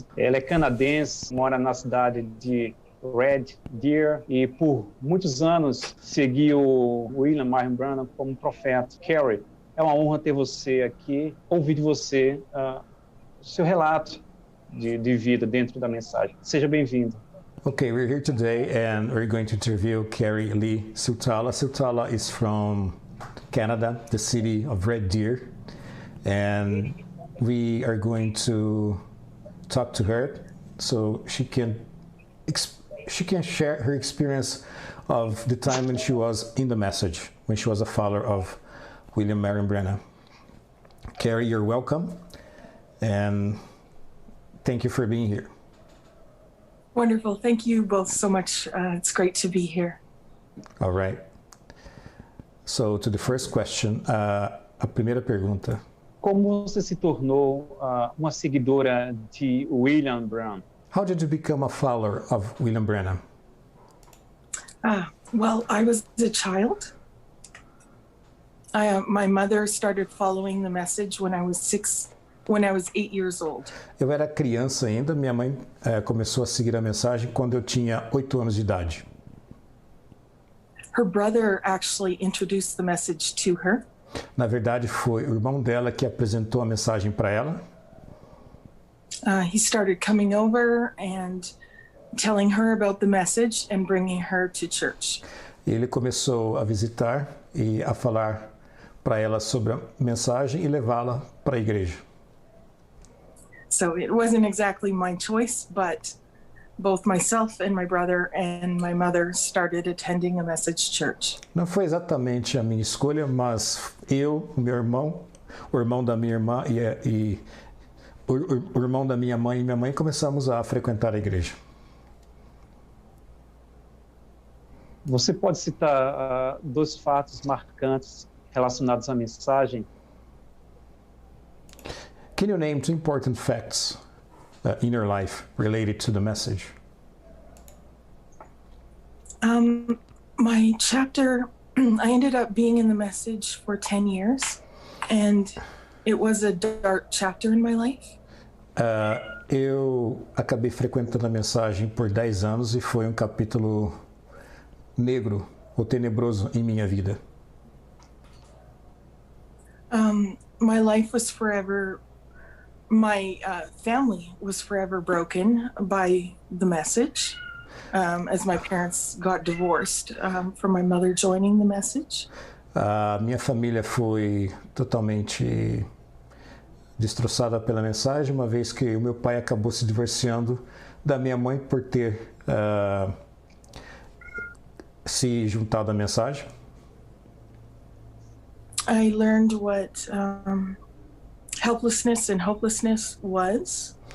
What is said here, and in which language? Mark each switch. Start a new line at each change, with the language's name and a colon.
Portuguese: Ela é canadense, mora na cidade de Red Deer e por muitos anos seguiu William Marion Branham como profeta. Carrie, é uma honra ter você aqui, ouvir de você o seu relato de vida dentro da mensagem. Seja bem-vindo.
English: Okay, we're here today and we're going to interview Carrie Lee Sutala. Sutala is from Canada, the city of Red Deer, and we are going to talk to her so she can share her experience of the time when she was in the message, when she was a follower of William Marion Branham. Carrie, you're welcome, and thank you for being here. Wonderful. Thank you both so much. It's great to be here. All right. So, to the first question,
Portuguese: a primeira pergunta. Como você se tornou uma seguidora de William Branham?
English: How did you become a follower of William Branham? Well, I was a child. My mother started following the message when I was 8 years old.
Portuguese: Eu era criança ainda, minha mãe começou a seguir a mensagem quando eu tinha 8 anos de idade.
English: Her brother actually introduced the message to her.
Portuguese: Na verdade, foi o irmão dela que apresentou a mensagem para ela.
English: He started coming over and telling her about the message and bringing her to church.
Portuguese: Ele começou a visitar e a falar para ela sobre a mensagem e levá-la para a igreja.
English: So it wasn't exactly my choice, but both myself and my brother and my mother started attending a message church.
Portuguese: Não foi exatamente a minha escolha, mas eu, o meu irmão, o irmão da minha irmã e o irmão da minha mãe e minha mãe começamos a frequentar a igreja. Você pode citar dois fatos marcantes relacionados à mensagem?
English: Can you name 2 important facts in your life related to the message? My chapter, I ended up being in the message for 10 years, and it was a dark chapter in my life.
Portuguese: Eu acabei frequentando a mensagem por 10 anos e foi um capítulo negro ou tenebroso em minha vida.
English: My life was forever, my family was forever broken by the message, as my parents got divorced from my mother joining the message.
Portuguese: Minha família foi totalmente destroçada pela mensagem, uma vez que o meu pai acabou se divorciando da minha mãe por ter se juntado à mensagem.
English: I learned what helplessness and hopelessness was.